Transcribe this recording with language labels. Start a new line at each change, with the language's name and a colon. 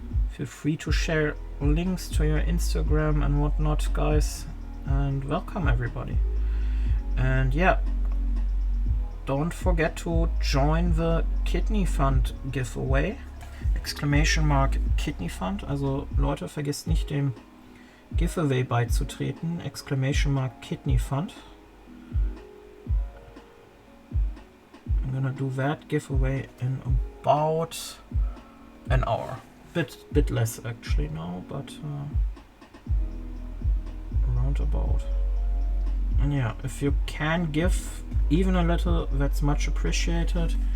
English: Feel free to share links to your Instagram and whatnot, guys. And welcome, everybody. And yeah, don't forget to join the Kidney Fund giveaway. ! Kidney Fund.
German: Also Leute, vergesst nicht dem Giveaway beizutreten.
English: ! Kidney Fund. I'm gonna do that giveaway in about an hour. Bit less actually now, but around about. And yeah, if you can give even a little, that's much appreciated.